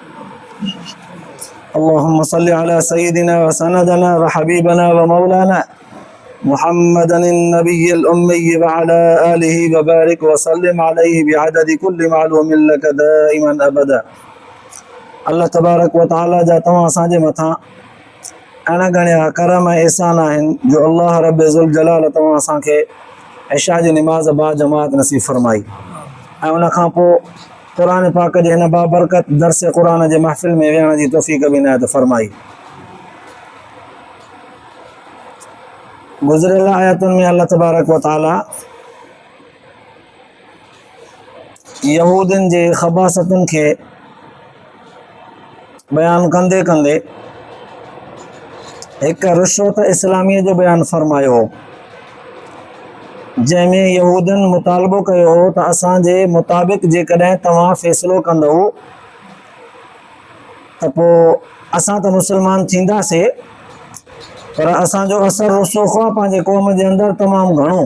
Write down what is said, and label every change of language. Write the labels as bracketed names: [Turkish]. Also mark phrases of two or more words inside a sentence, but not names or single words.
[Arabic] اللهم صل على سيدنا وسندنا وحبيبنا ومولانا محمد النبي الأمي وعلى آله وبارك وسلم عليه بعدد كل معلوم لك دائما أبدا. الله تبارك وتعالى [Sindhi] جا तव्हां असांजे मथां अहिड़ा घणा करम ऐं एहसान आहिनि जो अल्लाह [Arabic] رب ذو الجلال [Sindhi] तव्हां असांखे इशा जी निमाज़ बा जमात नसीब फरमाई ऐं उन खां पोइ क़ुरान पाक जे हिन बाबरकत दर्स क़ुरान जे महफ़िल में विहण जी तौफ़ीक़ बि इनायत फरमाई। गुज़िरियल आयतुनि में [Arabic] الله تبارك وتعالى [Sindhi] यहूदियुनि जे ख़बासतुनि खे बयानु कंदे कंदे हिकु रुश्वत इस्लामीअ जो बयानु फरमायो, जंहिंमें यहूदियुनि मुतालबो कयो हो त असांजे मुताबिक़ जेकॾहिं तव्हां फ़ैसिलो कंदव त पोइ असां त मुस्लमान थींदासीं, पर असांजो असर रुसोख़ आहे पंहिंजे क़ौम जे अंदरि तमामु घणो।